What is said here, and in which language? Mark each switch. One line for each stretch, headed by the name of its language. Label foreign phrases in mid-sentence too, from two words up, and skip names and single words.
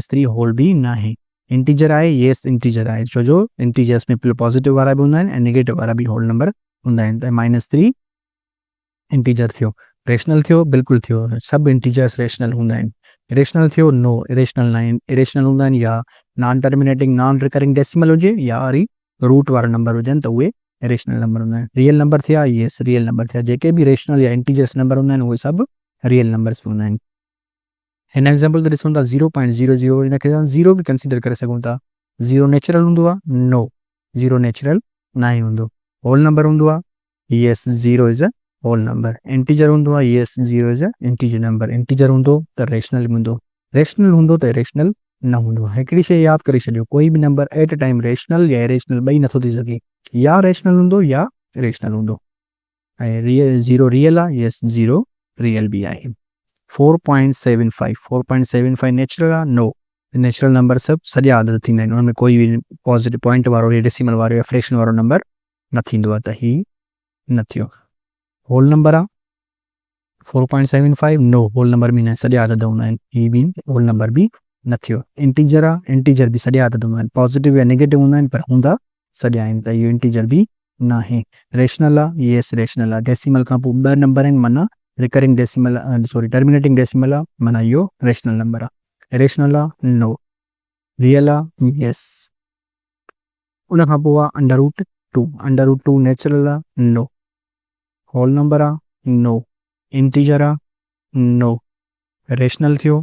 Sindhi: -3 होल बि न आहे। इंटीजर आहे?
English: yes integer
Sindhi: आहे, छो जो इंटीजर्स में पॉज़िटिव वारा बि हूंदा आहिनि ऐं नेगेटिव वारा बि
English: whole number
Sindhi: हूंदा आहिनि। त -3 इंटीजर थियो। रेशनल थियो? बिल्कुलु थियो। सभु इंटीजर्स रेशनल हूंदा आहिनि। इरेशनल थियो?
English: no, irrational
Sindhi: न आहिनि। इरेशनल हूंदा आहिनि या
English: non terminating non recurring decimal
Sindhi: हुजे या वरी रूट वारा नंबर हुजनि त उहे
English: rational number
Sindhi: हूंदा आहिनि।
English: real number
Sindhi: थिया?
English: yes real number
Sindhi: थिया। जेके बि रेशनल या इंटीजर्स नंबर हूंदा आहिनि उहे सभु
English: real numbers
Sindhi: बि हूंदा आहिनि। हिन एग्ज़ाम्पल ते ॾिसूं था 0.00, हिन खे 0 बि कंसीडर करे सघूं था। 0 नेचुरल हूंदो आहे? नो, 0 नेचुरल न ई हूंदो।
English: whole number
Sindhi: हूंदो आहे?
English: yes, 0 is a whole number.
Sindhi: इंटीजर हूंदो आहे?
English: yes, 0 is a integer number.
Sindhi: इंटीजर हूंदो त रेशनल हूंदो, रेशनल हूंदो त इरेशनल न हूंदो। हिकिड़ी शइ यादि करे छॾियो, कोई बि
English: number at a time rational
Sindhi: या इरेशनल ॿई नथो थी सघे। या रेशनल हूंदो या इरेशनल हूंदो। ऐं 0 रियल आहे? येस, 0 रियल बि आहे। 4.75 नेचुरल आहे? नो,
English: natural number
Sindhi: सभु सॼा आदत थींदा आहिनि, उनमें कोई बि
English: positive point
Sindhi: वारो या डेसिमल वारो या फ्रैक्शन वारो नंबर न थींदो आहे, त ही न थियो।
English: whole number
Sindhi: आहे? 4.75
English: no, whole number
Sindhi: बि न, सॼा आदत हूंदा आहिनि, ही बि
English: whole number
Sindhi: बि न थियो। इंटीजर आहे? इंटीजर बि सॼा आदत हूंदा आहिनि, पॉज़िटिव या नेगेटिव हूंदा आहिनि पर हूंदा सॼा आहिनि, त इहो इंटीजर बि न आहे। रेशनल आहे? येस रेशनल आहे। डेसिमल खां पोइ 2 नंबर आहिनि, माना
English: recurring decimal terminating decimal
Sindhi: आहे, माना इहो
English: rational number
Sindhi: आहे। रेशनल आहे? नो। रियल आहे? येस। उन खां पोइ आहे √2। √2 नेचुरल आहे? नो।
English: whole number
Sindhi: आहे? नो। इंटीजर आहे? नो। रेशनल थियो?